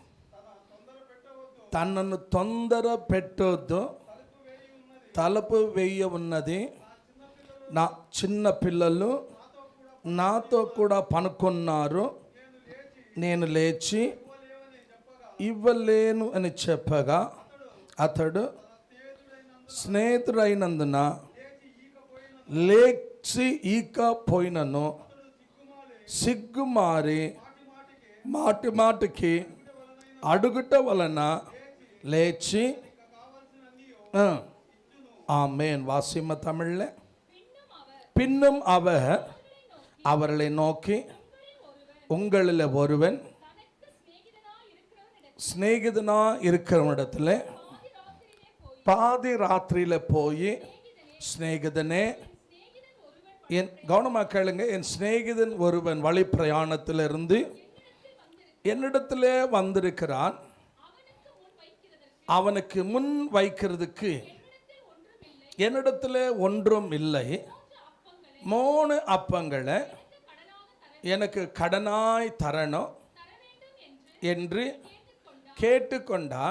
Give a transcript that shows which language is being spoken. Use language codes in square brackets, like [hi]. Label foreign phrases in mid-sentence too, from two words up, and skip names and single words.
[te] తనను తొందర పెట్టొద్దు, తలుపు వేయ ఉన్నది, నా చిన్న పిల్లలు నాతో కూడా పనుకున్నారు, నేను లేచి ఇవ్వలేను అని చెప్పగా అతడు స్నేహితుడైనందున లేచి ఈక పోయినను, సిగ్గుమారి మాటి మాటికి అడుగుట వలన లేచి ஆமென். [ta] வாசிம தமிழ்ல. பின்னும் அவர் அவர்களை நோக்கி, உங்களில் ஒருவன் சிநேகிதனா இருக்கிறவனிடத்துல பாதி ராத்திரியில போய், சிநேகிதனே, என் கவனமாக கேளுங்க, என் சிநேகிதன் ஒருவன் வழி பிரயாணத்திலிருந்து என்னிடத்திலே வந்திருக்கிறான், அவனுக்கு முன் வைக்கிறதுக்கு என்னிடத்திலே ஒன்றும் இல்லை, 3 அப்பங்களை எனக்கு கடனாய் தரணும் என்று கேட்டுக்கொண்டான்.